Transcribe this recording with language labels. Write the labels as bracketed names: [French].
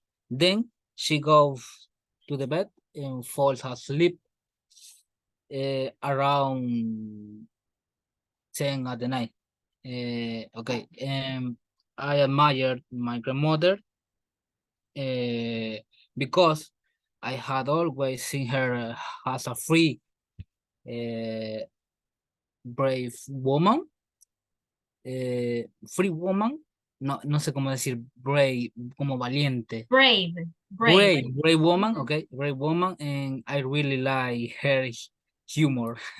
[English] Then she goes to the bed and falls asleep around 10 at the night. Okay, I admired my grandmother because I had always seen her as a free, uh, brave woman. Free woman, [Spanish] no, no sé cómo decir brave, como valiente. [English] Brave woman, okay, brave woman, and I really like her humor.